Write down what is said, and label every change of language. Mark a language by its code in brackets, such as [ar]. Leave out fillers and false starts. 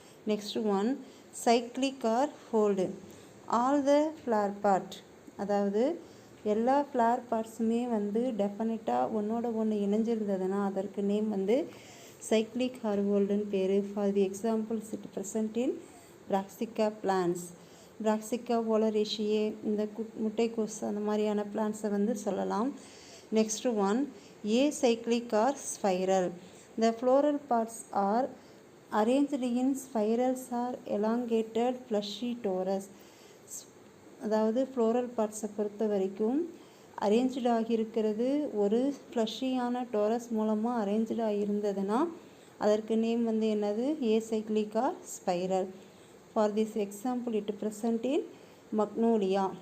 [en] Next one cyclic or fold. All the floral part, [ta] அதாவது எல்லா flower பார்ட்ஸுமே வந்து டெஃபினட்டாக ஒன்றோட ஒன்று இணைஞ்சிருந்ததுன்னா அதற்கு நேம் வந்து சைக்ளிக் ஆர் ஃபோல்டுன்னு பேர். [en] for the examples it present in brassica plants, brassica oleracea, [ta] இந்த முட்டைக்கோஸ் அந்த மாதிரியான பிளான்ஸை வந்து சொல்லலாம். [en] Next one acyclic or spiral. The floral parts are arranged in spirals or elongated fleshy torus. [ta] அதாவது ஃப்ளோரல் பார்ட்ஸை பொறுத்த வரைக்கும் அரேஞ்ச்டு ஆகியிருக்கிறது ஒரு ஃப்ளஷியான டோரஸ் மூலமாக அரேஞ்ச்டு ஆகியிருந்ததுன்னா அதற்கு நேம் வந்து என்னது, ஏசைக்ளிக் R spiral. [en] For this example it present in magnolia.